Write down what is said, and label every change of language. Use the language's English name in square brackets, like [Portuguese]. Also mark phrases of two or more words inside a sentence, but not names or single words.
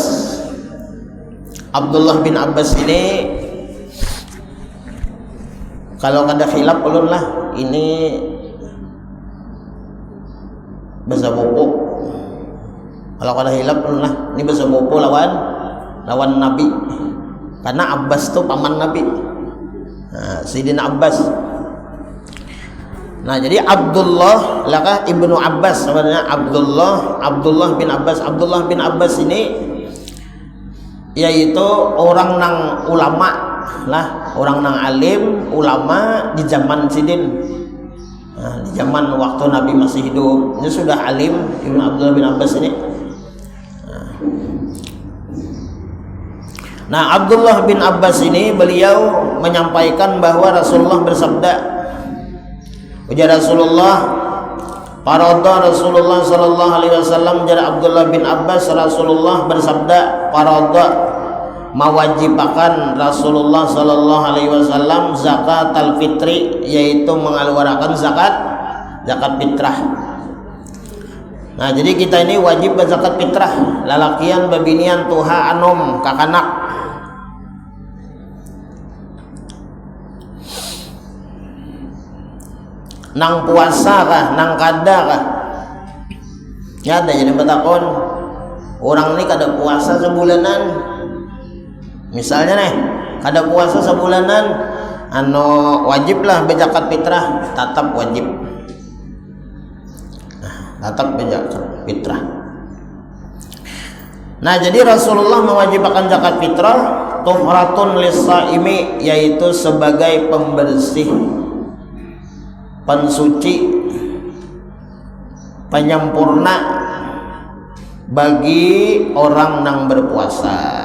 [Banjar] Abdullah bin Abbas ini kalau kada khilaf ulun lah, ini bahasa bopo. Kalau kada khilaf ulun lah, ini bahasa bopo lawan Nabi. [Indonesian] Karena Abbas tuh paman Nabi. Nah, Sayyidina Abbas. Nah, jadi Abdullah lakah Ibnu Abbas sebenarnya Abdullah bin Abbas. Abdullah bin Abbas ini yaitu orang nang ulama lah, orang nang alim, ulama di zaman sidin. Nah, di zaman waktu Nabi masih hidup, ini sudah alim Ibnu Abdullah bin Abbas ini. Nah, Abdullah bin Abbas ini beliau menyampaikan bahwa Rasulullah bersabda, ujar Rasulullah, farada Rasulullah [Arabic] sallallahu alaihi wasallam, [Indonesian] jar Abdullah bin Abbas, Rasulullah bersabda, farada mewajibkan Rasulullah [Arabic] sallallahu alaihi wasallam zakat al-fitri, [Indonesian] yaitu mengeluarkan zakat fitrah. [Banjar] Nah, jadi kita ini wajib berzakat fitrah, lalakian babinian tuha anom kakanak. Nang puasa kah, nang kada kah? Ya ada jadi betakon. Orang ini kada puasa sebulanan. [Indonesian] Misalnya nih, kada puasa sebulanan, wajib lah berzakat fitrah, tetap wajib. Nah, tetap berzakat fitrah. Nah, jadi Rasulullah mewajibkan zakat fitrah [Arabic] tuhratun lis-shaimi, [Indonesian] yaitu sebagai pembersih, pensuci, penyempurna bagi orang yang berpuasa.